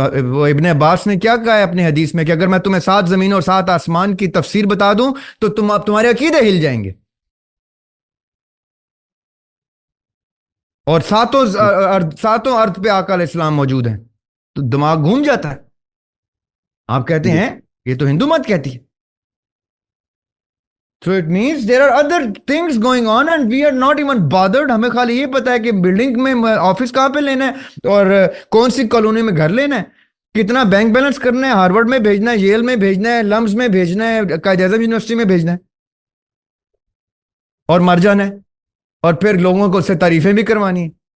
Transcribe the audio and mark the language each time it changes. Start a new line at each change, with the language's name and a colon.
Urdu: وہ ابن عباس نے کیا کہا ہے اپنی حدیث میں کہ اگر میں تمہیں 7 زمین اور 7 آسمان کی تفسیر بتا دوں تو تمہارے عقیدے ہل جائیں گے. اور ساتوں ارض پہ آقا علیہ السلام موجود ہیں, تو دماغ گھوم جاتا ہے. آپ کہتے ہیں یہ تو ہندو مت کہتی ہے.
English: So it means there are other things going on and we are not even bothered.
Urdu: ہمیں خالی یہ پتا ہے کہ بلڈنگ میں آفس کہاں پہ لینا ہے اور کون سی کالونی میں گھر لینا ہے, کتنا بینک بیلنس کرنا ہے, ہارورڈ میں بھیجنا ہے, ییل میں بھیجنا ہے, لمز میں بھیجنا ہے, قائد اعظم یونیورسٹی میں بھیجنا ہے, اور مر جانا ہے, اور پھر لوگوں کو اس سے تعریفیں بھی کروانی ہیں.